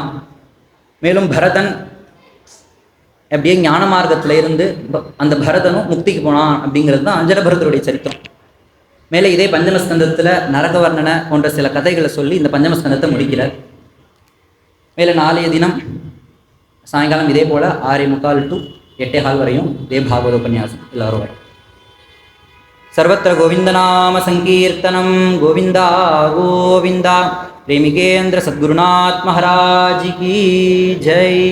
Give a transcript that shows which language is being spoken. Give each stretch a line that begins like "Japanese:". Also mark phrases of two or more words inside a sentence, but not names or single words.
Tamil: மேலும் பரதன் அப்படியே ஞான மார்க்கத்தில் இருந்து அந்த பரதனும் முக்திக்கு போனான் அப்படிங்கிறது தான் ஜடபரதருடைய சரித்திரம். மேலே இதே பஞ்சமஸ்கந்தத்தில் நரகவர்ணனை போன்ற சில கதைகளை சொல்லி இந்த பஞ்சமஸ்கந்தத்தை முடிக்கிறார். மேலே நாளைய தினம் சாயங்காலம் இதே போல் 6:45 to 8:15 வரையும் இதே பாகவத உபன்யாசம் எல்லாரும் வரும்.
Sanskrit: सर्वत्र गोविन्दनाम संकीर्तनं गोविन्दा गोविन्दा।
Hindi: प्रेमिकेन्द्र सद्गुरुनाथ महाराज की जय।